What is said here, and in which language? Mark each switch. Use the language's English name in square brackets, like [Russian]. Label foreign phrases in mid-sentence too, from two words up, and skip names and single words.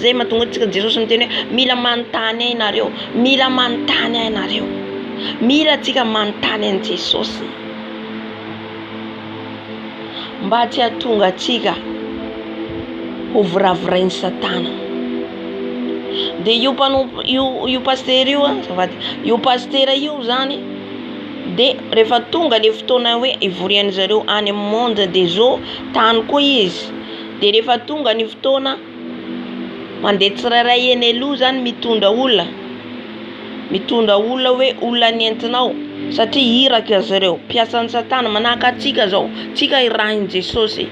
[Malagasy] Zay mahatonga tsika Jesosy miteny hoe mila manontany ahy nareo, mila manontany ahy nareo, mila tsika manontany an Jesosy mba tsy hahatonga atsika ho voravirain'ny Satana. Dia io pastera io pastera io zany, dia rehefa tonga le fotoana hoe ivorian'ny zareo any amin'ny [French] monde des eaux [Malagasy] tany koa izy, dia rehefa tonga ny fotoana mandeha tsirairay eny aloha zany mitondra olona hoe olona nentinao, satria iraka zareo mpiasan'ny Satana manahaka atsika zao, tsika irahin'i Jesosy.